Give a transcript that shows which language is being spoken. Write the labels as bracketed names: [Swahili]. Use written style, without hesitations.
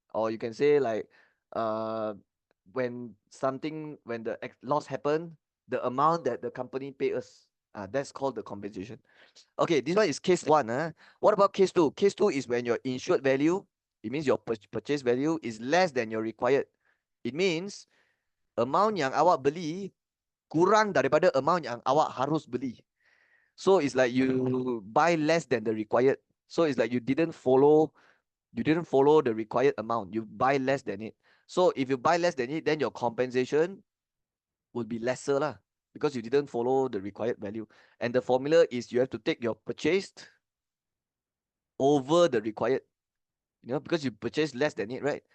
[English] Or you can say like, uh, when the loss happen, the amount that the company pay us. That's called the compensation. Okay, this one is case one. What about case two? Case two is when your insured value, it means your purchase value is less than your required. [Malay] It means amount yang awak beli kurang daripada amount yang awak harus beli. [English] So it's like you buy less than the required. So it's like you didn't follow the required amount. You buy less than it. So if you buy less than it, then your compensation would be lesser lah, because you didn't follow the required value. And the formula is you have to take your purchased over the required, because you purchase less than it, right?